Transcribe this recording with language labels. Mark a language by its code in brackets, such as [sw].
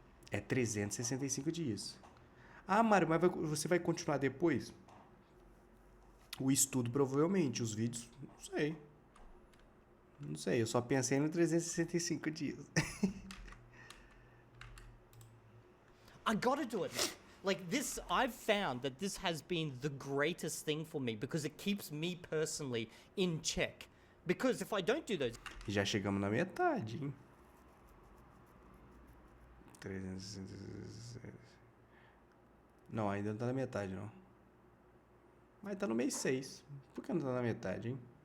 [pt] É 365 dias. Ah, Mário, mas você vai continuar depois? O estudo, provavelmente. Os vídeos, não sei. Não sei, eu só pensei no 365 dias. [en] I gotta do it now. Like this, I've found that this has been the greatest thing for me because it keeps me personally in check. Because if I don't do those... [pt] Já chegamos na metade, hein? 366. Não, ainda não tá na metade, não. Mas tá no mês 6. Por que não tá na metade, hein?